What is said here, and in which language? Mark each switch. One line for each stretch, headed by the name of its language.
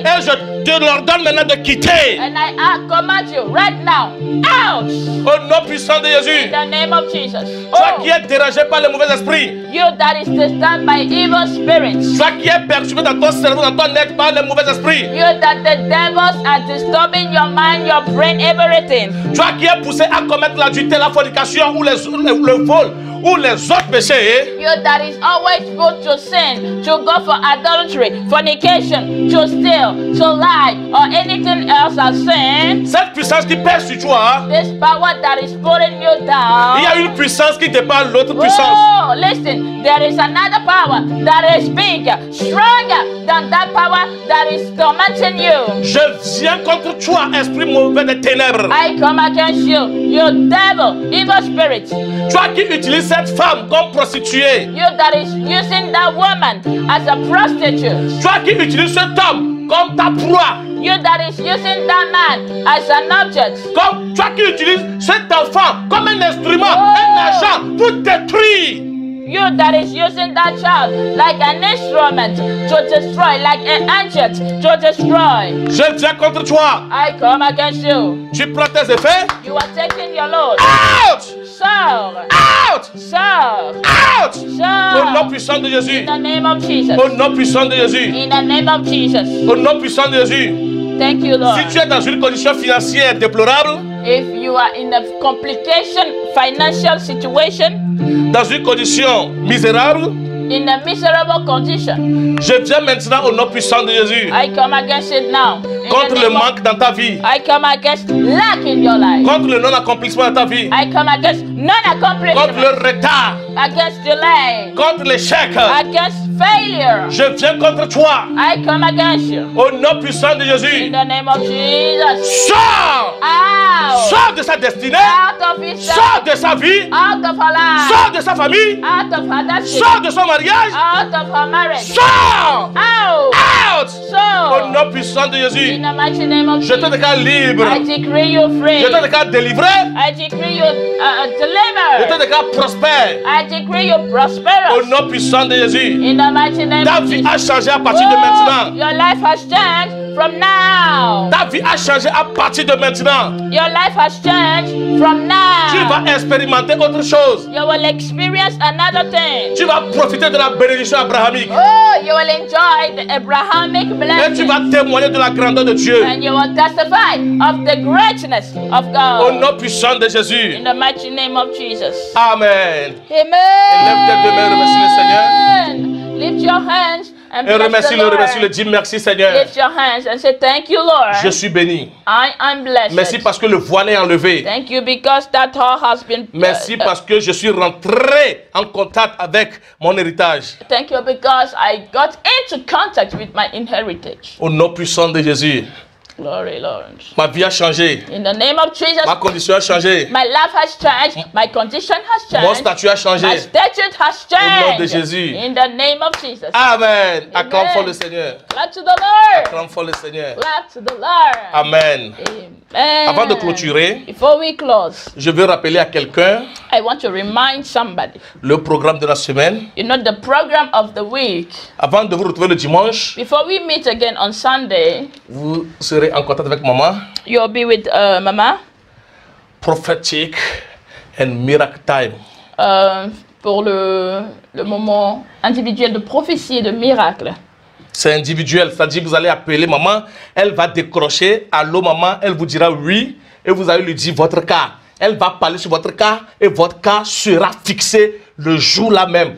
French: Et je te l'ordonne maintenant de quitter.
English: And I command you right now, out.
French: Au nom puissant de
English: In
French: Jésus.
English: the name of Jesus.
French: Toi qui es dérangé par les mauvais esprits.
English: You that is disturbed by evil spirits.
French: Toi qui es perturbé dans ton cerveau, dans ton être par les mauvais esprits.
English: You that the devils are disturbing your mind, your brain, everything.
French: Toi qui es poussé à commettre l'adultère, la fornication ou le vol ou les autres péchés.
English: You that is always put to sin, to go for adultery, fornication, to steal, to lie, or anything else as sin.
French: Cette puissance qui pèse sur toi,
English: This power that is putting you
French: il y a
English: down.
French: une puissance qui dépasse l'autre puissance.
English: Oh, listen, there is another power that is bigger, stronger than that power that is tormenting you.
French: Je viens contre toi, esprit mauvais des ténèbres.
English: I come against you, you devil, evil spirit.
French: Toi qui utilises cette femme comme prostituée.
English: You that is using that woman as a prostitute.
French: Toi qui utilises cet homme comme ta proie.
English: You that is using that man as an object.
French: Comme toi qui utilises cet enfant comme un instrument, un agent pour détruire.
English: You that is using that child like an instrument to destroy, like an agent to destroy.
French: Je viens contre toi.
English: I come against you.
French: Tu prends tes effets.
English: You are taking your load. Out! Sir, Out! sir, Out!
French: Au nom
English: sir.
French: puissant de
English: In
French: Jésus.
English: the name of Jesus.
French: Au nom puissant de Jésus.
English: In the name of Jesus.
French: Au nom puissant de Jésus.
English: Thank you, Lord.
French: Si tu es dans une condition financière déplorable,
English: If you are in a complication financial situation,
French: dans une condition misérable,
English: in a miserable condition,
French: je viens maintenant au nom puissant de Jésus.
English: I come against it now. In
French: Contre
English: the
French: le
English: name of-
French: manque dans ta vie,
English: I come against lack in your life.
French: contre le non-accomplissement dans ta vie,
English: I come against
French: contre
English: non-accomplishment,
French: le retard,
English: against delay,
French: contre l'échec.
English: against failure.
French: Je viens contre toi
English: I come against you.
French: au nom puissant de
English: In
French: Jésus.
English: the name of Jesus.
French: Sors!
English: Out!
French: Sors de sa destinée,
English: Out of his
French: sors de sa vie,
English: out of her life.
French: sors de sa famille,
English: Out of her destiny.
French: sors de son mariage,
English: Out of her marriage.
French: sors!
English: Out! Out! Au So,
French: nom puissant de Jésus,
English: in the mighty name of
French: je te
English: Jesus,
French: déclare libre,
English: I decree you free.
French: je te déclare délivré,
English: I decree you
French: je te
English: delivered.
French: déclare prospère.
English: I decree you
French: Au
English: prosperous.
French: nom puissant de Jésus,
English: In the mighty name
French: ta
English: of
French: vie
English: Jesus.
French: a changé à partir de
English: Oh,
French: maintenant.
English: your life has changed from now.
French: Ta vie a changé à partir de maintenant.
English: Your life has changed from
French: Tu
English: now.
French: vas expérimenter autre chose.
English: You will experience another thing.
French: Tu vas profiter de la bénédiction abrahamique.
English: Oh, you will enjoy the Abrahamic
French: Et tu
English: blessing.
French: vas témoigner de la grandeur de Dieu.
English: And you will testify of the greatness of
French: Au
English: God.
French: nom puissant de Jésus.
English: In the mighty name of Jesus.
French: Amen.
English: Amen.
French: Lève tes deux mains, remercie le Seigneur.
English: Lift your hands and
French: Et
English: bless
French: remercie-le,
English: the
French: remercie-le.
English: Lord.
French: Dis merci Seigneur.
English: Lift your hands and say thank you, Lord.
French: Je suis béni.
English: I am blessed.
French: Merci parce que le voile est enlevé.
English: Thank you because that all has been.
French: Merci parce que je suis rentré en contact avec mon héritage.
English: Thank you because I got into contact with my inheritance.
French: Au nom puissant de Jésus.
English: Glory, Lord.
French: Ma vie a changé.
English: In the name of Jesus,
French: Ma condition a changé.
English: my life has changed. My condition has
French: Mon
English: changed.
French: statut a
English: My
French: changé.
English: statute has
French: nom de
English: changed.
French: Jésus.
English: In the name of Jesus.
French: Amen. Acclame
English: Amen.
French: fort le Seigneur.
English: Clap to the Lord.
French: Acclame fort le Seigneur.
English: Clap to the Lord.
French: Amen.
English: Amen.
French: Avant de clôturer,
English: Before we close,
French: je veux rappeler à quelqu'un
English: I want to remind somebody.
French: le programme de la semaine.
English: You know the program of the week.
French: Avant de vous retrouver le dimanche,
English: Before we meet again on Sunday,
French: vous serez en contact avec maman.
English: you'll be with Mama Prophetic and Miracle Time.
French: pour le moment individuel de prophétie et de miracle. C'est individuel, c'est-à-dire que vous allez appeler maman, elle va décrocher, allô maman, elle vous dira oui, et vous allez lui dire votre cas. Elle va parler sur votre cas et votre cas sera fixé le jour là même.